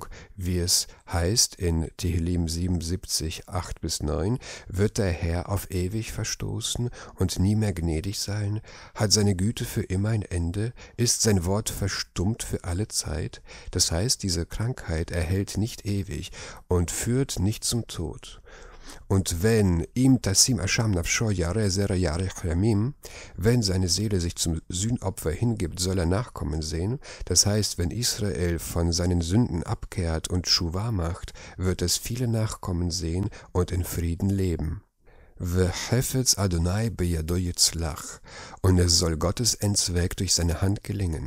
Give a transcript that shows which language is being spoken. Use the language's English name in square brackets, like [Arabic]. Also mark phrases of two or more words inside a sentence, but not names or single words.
[German] Wie es heißt in Tehillim 77, 8-9, wird der Herr auf ewig verstoßen und nie mehr gnädig sein? Hat seine Güte für immer ein Ende? Ist sein Wort verstummt für alle Zeit? Das heißt, diese Krankheit erhält nicht ewig und führt nicht zum Tod. Und wenn [Hebrew] אם תשים אשם נפשו יראה זרע יאריך ימים, [German] wenn seine Seele sich zum Sühnopfer hingibt, soll er Nachkommen sehen. Das heißt, wenn Israel von seinen Sünden abkehrt und Tschuwa macht, wird es viele Nachkommen sehen und in Frieden leben. [Hebrew] וחפץ ה' בידו יצלח, [German] und es soll Gottes Endzweck durch seine Hand gelingen.